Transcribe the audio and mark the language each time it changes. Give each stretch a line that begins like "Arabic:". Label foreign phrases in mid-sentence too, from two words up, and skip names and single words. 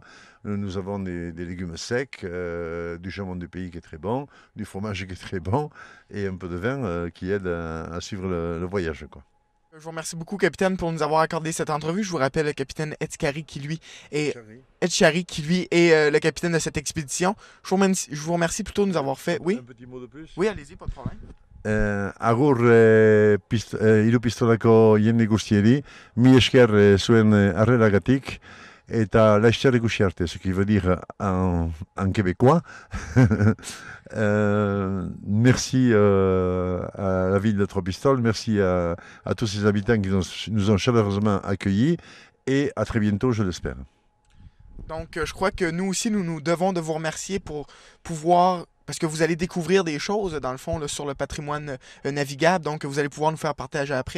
French: Nous avons des légumes secs, du jambon du pays qui est très bon, du fromage qui est très bon, et un peu de vin qui aide à suivre le voyage, quoi. Je vous remercie beaucoup, capitaine, pour nous avoir accordé cette entrevue. Je vous rappelle le capitaine Etchari, qui lui est le capitaine de cette expédition. Je vous remercie plutôt de nous avoir fait... Oui? Un petit mot de plus? Oui, allez-y, pas de problème.
Basque: Agur hiru pistolako jende guztieri, mi esker zuen harreragatik, eta laster ikusi arte,
French: ce qui veut dire en québécois. Merci à la ville de Trois-Pistoles, merci à tous ces habitants qui nous ont chaleureusement accueillis, et à très bientôt, je l'espère. Donc, je crois que nous aussi, nous devons de vous remercier pour pouvoir, parce que vous allez découvrir des choses, dans le fond, là, sur le patrimoine navigable, donc vous allez pouvoir nous faire partager après.